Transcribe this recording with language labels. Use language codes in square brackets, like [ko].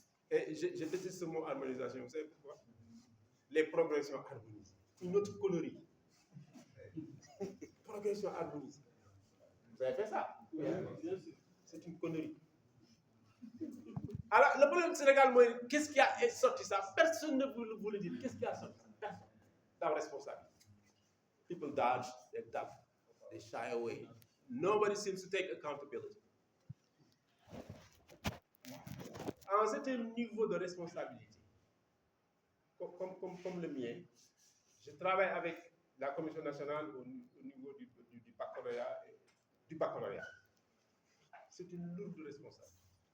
[fr] Et je déteste ce mot harmonisation, vous savez pourquoi? Les progressions harmonisées. Une autre connerie. Progression harmonisée. Vous avez fait ça? Oui, bien sûr. C'est une connerie. Alors, le problème du Sénégal, qu'est-ce qui a sorti ça? Personne ne vous le dit. Qu'est-ce qui a sorti ça? Personne. C'est la responsabilité. [en] People dodge, they duck, they shy away. Nobody seems to take accountability. [fr] À un certain niveau de responsabilité, comme le mien, Je travaille avec la Commission nationale au niveau du baccalauréat. C'est une lourde responsabilité.